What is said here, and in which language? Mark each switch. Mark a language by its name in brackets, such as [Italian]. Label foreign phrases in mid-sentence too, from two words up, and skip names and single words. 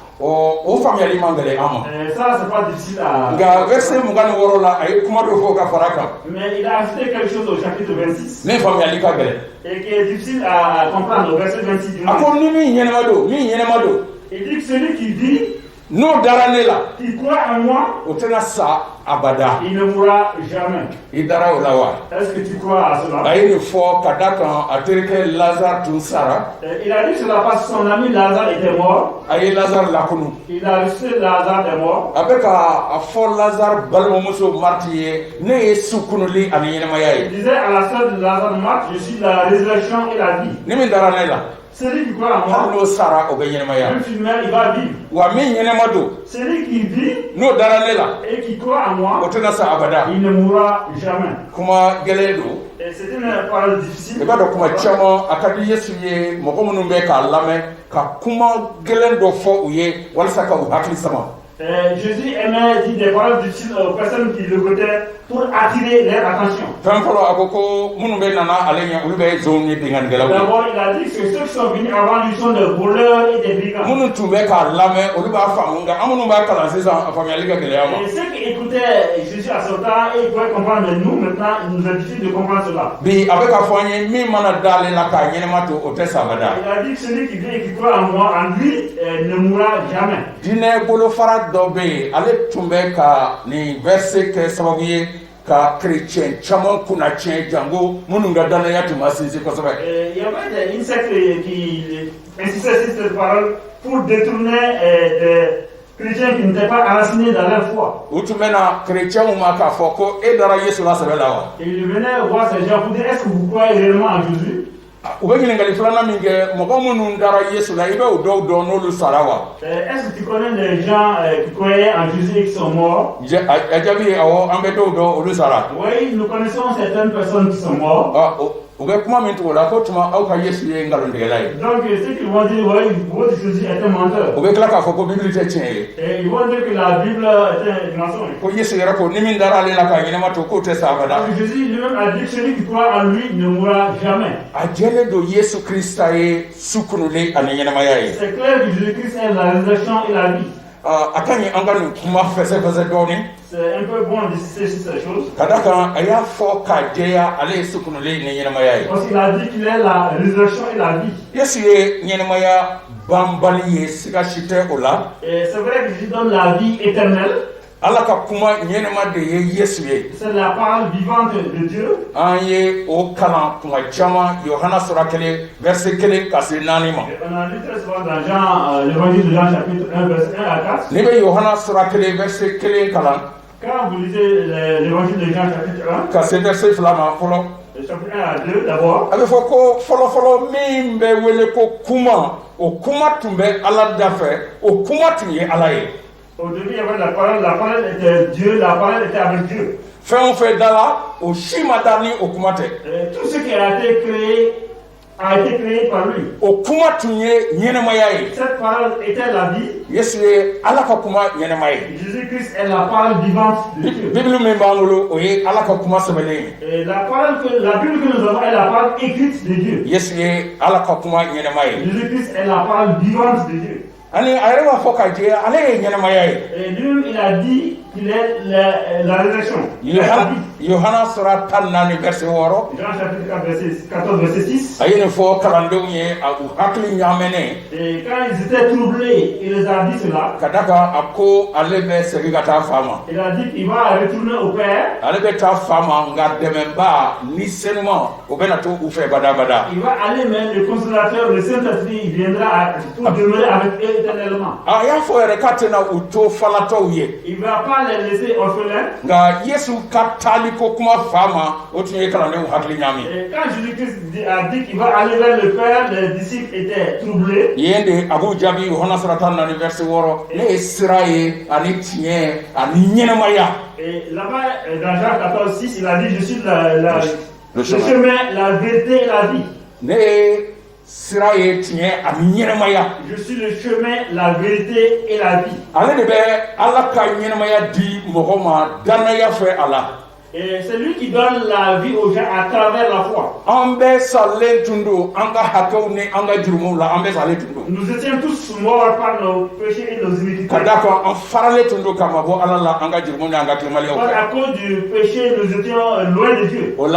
[French] Ça, c'est pas difficile à... Mais il a ajouté quelque chose au chapitre 26. Et qui est difficile à comprendre au verset 26. Il dit que celui qui dit, [Bambara] no dara ne la [French] qui croit en moi, [Bambara] o tɛna sa abada [French] il ne mourra jamais. [Bambara] i dara o la wa [French] Est-ce que tu crois à cela? [Bambara] a ye nin fɔ ka da kan a terikɛ lazare tun sara [French] Il a dit cela parce que son ami Lazare était mort. [Bambara] a ye lazare lakunu [French] Il a reçu Lazare est mort. [Bambara] a bɛ ka a fɔ lazare balimamuso mariti ye ne ye su kunuli ani ɲɛnɛmaya ye [French] Il disait à la sœur de Lazare, Marthe, je suis la résurrection et la vie. [Bambara] ni min dara ne la [French] Celui qui croit en [Bambara] hali [French] moi, [Bambara] n'o sara o bɛ ɲɛnɛmaya [French] même s'il meurt, il va vivre. [Bambara] wa min ɲɛnɛma don [French] Celui qui vit [Bambara] n'o dara ne la [French] et qui croit en moi, [Bambara] o tɛna sa abada [French] il ne mourra jamais. [Bambara] kuma gɛlɛn don [French] Et c'est une parole [Bambara] i [French] difficile. [Bambara] b'a dɔn kuma caman a ka di yesu ye mɔgɔ minnu bɛ k'a lamɛn ka kuma gɛlɛn dɔ fɔ u ye walasa ka u hakili sama [French] Jésus aimait dire des paroles difficiles aux personnes qui l'écoutaient pour attirer leur attention. [Bambara] fɛn fɔlɔ a ko ko minnu bɛ nana ale ɲɛ olu bɛ zonw ye binkannikɛlaw ye [French] D'abord, il a dit que ceux qui sont venus avant lui sont des voleurs et des brigands. [Bambara] minnu tun bɛ k'a lamɛn olu b'a faamu nka an minnu b'a kalan sisan a faamuyali ka gɛlɛya ma [French] Et ceux qui écoutaient Jésus à ce temps, et ils pouvaient comprendre, mais nous, maintenant, il nous est difficile de comprendre cela. [Bambara] bi a bɛ k'a fɔ an ye min mana d'ale la k'a ɲɛnɛma to o tɛ sa abada [French] Il a dit que celui qui vient et qui croit en moi, en lui, ne mourra jamais. [Bambara] diinɛ bolofara dɔ bɛ yen ale tun bɛ ka nin verset kɛ sababu ye ka kerecɛn caman kunna tiɲɛ jango minnu ka danaya tun ma sinsin kosɛbɛ [French] Il y avait des insectes qui insistaient sur cette parole pour détourner des chrétiens qui n'étaient pas enracinés dans leur foi. [Bambara] u tun bɛ na kerecɛnw ma k'a fɔ ko e dara yesu la sɛbɛ la wa [French] Et il venait voir ces gens pour dire, est-ce que vous croyez réellement en Jésus? [Bambara] u bɛ ɲininkali filanan min kɛ mɔgɔ minnu dara yesu la i bɛ o dɔw dɔn n'olu sara wa [French] Est-ce que tu connais des gens qui croyaient en Jésus et qui sont morts? [Bambara] a jaabi ye awɔ an bɛ dɔw dɔn olu sara [French] Oui, nous connaissons certaines personnes qui sont mortes. [Bambara] u bɛ kuma min tugu la ko tuma aw ka yesu ye nkalontigɛla ye [French] Donc, ceux qui vont dire, oui, votre Jésus est un menteur. [Bambara] u bɛ tila k'a fɔ ko bibili tɛ tiɲɛ ye [French] Et ils vont dire que la Bible est un mensonge. [Bambara] ko yesu yɛrɛ ko ni min dara ale la k'a ɲɛnɛma to k'o tɛ sa abada [French] Parce que Jésus lui-même a dit que celui qui croit en lui ne mourra jamais. [Bambara] a jɛlen don yesu krista ye su kunulen ani ɲɛnɛmaya ye [French] C'est clair que Jésus-Christ est la résurrection et la vie. [Bambara] a ka ɲi an ka nin kuma fɛsɛfɛsɛ dɔɔnin [French] C'est un peu bon d'insister sur ces choses. [Bambara] ka da kan a y'a fɔ k'a jɛya ale ye su kunulen ni ɲɛnɛmaya ye [French] Parce qu'il a dit qu'il est la résurrection et la vie. [Bambara] yesu ye ɲɛnɛmaya banbali ye siga si tɛ o la [French] Et c'est vrai que Jésus donne la vie éternelle. [Bambara] ala ka kuma ɲɛnɛma de ye yesu ye [French] C'est la parole vivante de Dieu. [Bambara] an ye o kalan kuma caman yohana sura 1 verset 1 ka se 4 ma [French] Et on a lu très souvent dans Jean, l'évangile de Jean chapitre 1, verset 1 à 4. [Bambara] n'i bɛ yohana sura 1 verset 1 kalan [French] Quand vous lisez l'évangile de Jean chapitre 1, [Bambara] ka se verset 2 ma fɔlɔ [French] le chapitre 1 à 2 d'abord, [Bambara] a bɛ fɔ ko fɔlɔfɔlɔ min bɛ wele ko kuma o kuma tun bɛ ala da fɛ o kuma tun ye ala ye [French] au début il y avait la parole était Dieu, la parole était avec Dieu. [Bambara] fɛn o fɛn da la o si ma da ni o kuma tɛ [French] Et tout ce qui a été créé par lui. [Bambara] o kuma tun ye ɲɛnɛmaya ye [French] Cette parole était la vie. [Bambara] yesu ye ala ka kuma ɲɛnɛma ye [French] Jésus-Christ est la parole vivante de Dieu. [Bambara] bibili min b'an bolo o ye ala ka kuma sɛbɛnlen ye [French] Et la Bible que nous avons est la parole écrite de Dieu. [Bambara] yesu ye ala ka kuma ɲɛnɛma ye [French] Jésus-Christ est la parole vivante de Dieu. [Bambara] ani a yɛrɛ b'a fɔ ka jɛya ale ye ɲɛnɛmaya ye [French] Et lui-même, il a dit qu'il est la résurrection. [Bambara] yohana sura 14 verset 6 [French] Jean chapitre 4, verset 14, verset 6. [Bambara] a ye nin fɔ kalandenw ye u hakili ɲaamɛnɛ [French] Et quand ils étaient troublés, il les a dit cela. [Bambara] ka da kan a ko ale bɛ segin ka taa fa ma [French] Il a dit qu'il va retourner au Père. [Bambara] ale bɛ taa fa ma nka dɛmɛba ni senuman o bɛna to u fɛ badabada [French] Il va aller, mais le consolateur, le Saint-Esprit, il viendra pour demeurer avec eux éternellement. [Bambara] a y'a fɔ yɛrɛ k'a tɛna u to falatɔw ye [French] Il ne va pas les laisser orphelins. [Bambara] nka yesu ka taali ko kuma fa ma o tun ye kalandenw hakili ɲaami [French] Et quand Jésus-Christ a dit qu'il va aller vers le Père, les disciples étaient troublés. [Bambara] yen de a b'u jaabi yohana sura 14 verset 6 ne ye sira ye ani tiɲɛ ani ɲɛnɛmaya [French] Et là-bas, dans Jean 14, 6, il a dit, je suis le chemin. chemin, la vérité et la vie. [Bambara] ne ye sira ye tiɲɛ ani ɲɛnɛmaya [French] Je suis le chemin, la vérité et la vie. [Bambara] ale de bɛ ala ka ɲɛnɛmaya di mɔgɔ ma dannaya fɛ a la [French] Et c'est lui qui donne la vie aux gens à travers la foi. Nous étions tous morts par nos péchés et nos iniquités. Par à cause du péché, nous étions loin de Dieu.